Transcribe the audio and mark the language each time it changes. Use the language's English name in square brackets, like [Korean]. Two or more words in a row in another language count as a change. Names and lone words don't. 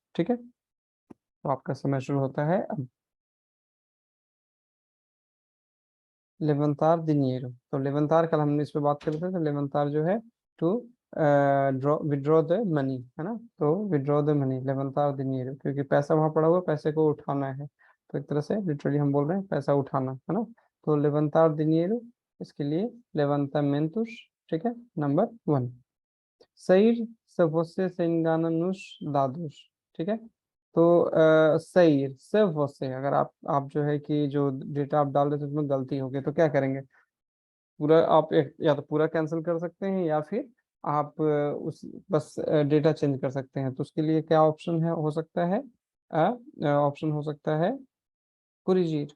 [Hindi] ठीक है, तो आपका समय शुरू होता है अब। [Portuguese] levantar dinheiro, [Hindi] तो लेवंतार कल हमने इस पे बात कर रहे थे, तो लेवंतार जो है [English] to draw withdraw the money, [Hindi] है ना। तो [English] withdraw the money [Portuguese] levantar dinheiro, [Hindi] क्योंकि पैसा वहां पड़ा हुआ, पैसे को उठाना है। तो एक तरह से लिटरली हम बोल रहे हैं पैसा उठाना, है ना। तो [Portuguese] levantar dinheiro, [Hindi] इसके लिए लेवंतामेंटुस। ठीक है, [Portuguese] नंबर 1। सईर se você se engana nos dados। [Hindi] ठीक है, तो [Portuguese] sair se você, [Hindi] अगर आप जो है कि जो डेटा आप डाल रहे थे उसमें गलती हो गई, तो क्या करेंगे। पूरा आप या तो पूरा कैंसिल कर सकते हैं, या फिर आप उस बस डेटा चेंज कर सकते हैं। तो उसके लिए क्या ऑप्शन है, हो सकता है ऑप्शन हो सकता है कुरिजीर।